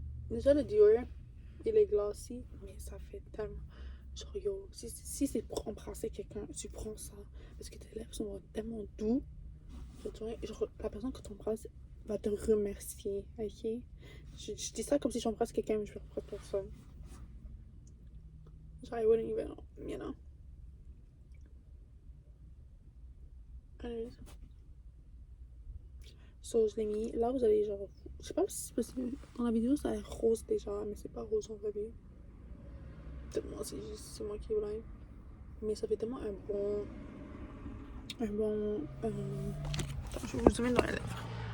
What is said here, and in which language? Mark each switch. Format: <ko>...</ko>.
<fr>Déjà, le Dior, il est glossy, mais ça fait tellement. Genre, yo, si c'est pour embrasser quelqu'un, tu prends ça. Parce que tes lèvres sont tellement doux. Genre, la personne que tu embrasses va te remercier, ok? Je dis ça comme si j'embrasse quelqu'un, mais je ne embrasse personne.</fr> <en>Genre, I wouldn't even, you know. Anyways.</en> <fr>So, je l'ai mis. Là, vous allez genre. Je sais pas si c'est possible. Dans la vidéo, ça a l'air rose déjà, mais c'est pas rose en vrai vie. Peut-être moi, c'est moi qui est blind. Mais ça fait tellement un bon. Un bon. Attends, je vais vous zoomer dans les lèvres.</fr>